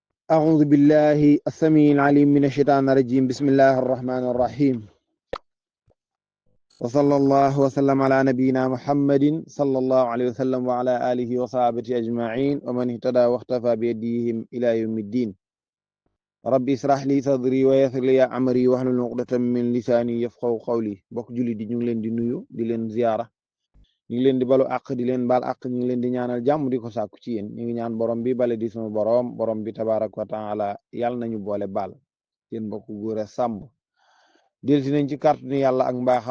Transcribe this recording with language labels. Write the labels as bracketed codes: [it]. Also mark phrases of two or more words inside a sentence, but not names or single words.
[ar] أعوذ بالله السميع العليم من الشيطان الرجيم بسم الله الرحمن الرحيم وصلى الله وسلم على نبينا محمد صلى الله عليه وسلم وعلى آله وصحبه أجمعين ومن اهتدى واختفى بهديهم إلى يوم الدين ربي اشرح لي صدري ويسر لي أمري واحلل عقدة من لساني يفقهوا قولي [wo] bokk julli di ñu ngi leen di nuyu di leen ziyaara ñu ngi leen di balu àq di leen baal àq ñu ngi leen di ñaanal jàmm di ko sàkku ci yéen ñu ngi ñaan borom bi bale di sunu borom bi [ar] تبارك وتعالى [wo] yàlla nañu boole baal yéen mbokk góor a sàmm delsi nañ ci kàttanu yàlla ak mbaaxam